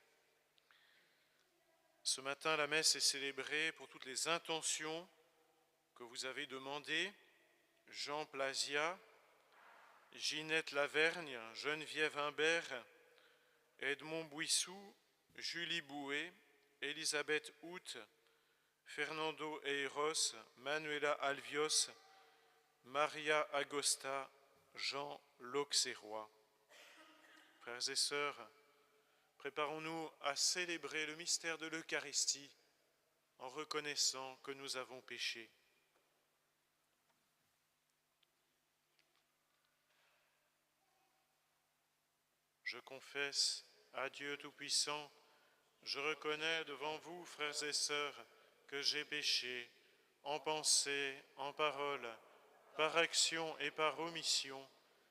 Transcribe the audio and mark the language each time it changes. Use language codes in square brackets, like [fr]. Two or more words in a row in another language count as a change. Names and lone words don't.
[fr] Ce matin, la messe est célébrée pour toutes les intentions que vous avez demandées. Jean Plasia, Ginette Lavergne, Geneviève Imbert, Edmond Bouissou, Julie Bouet, Elisabeth Hout, Fernando Eiros, Manuela Alvios, Maria Agosta, Jean l'Auxerrois. Frères et sœurs, préparons-nous à célébrer le mystère de l'Eucharistie en reconnaissant que nous avons péché. Je confesse à Dieu Tout-Puissant, je reconnais devant vous, frères et sœurs, que j'ai péché en pensée, en parole, par action et par omission.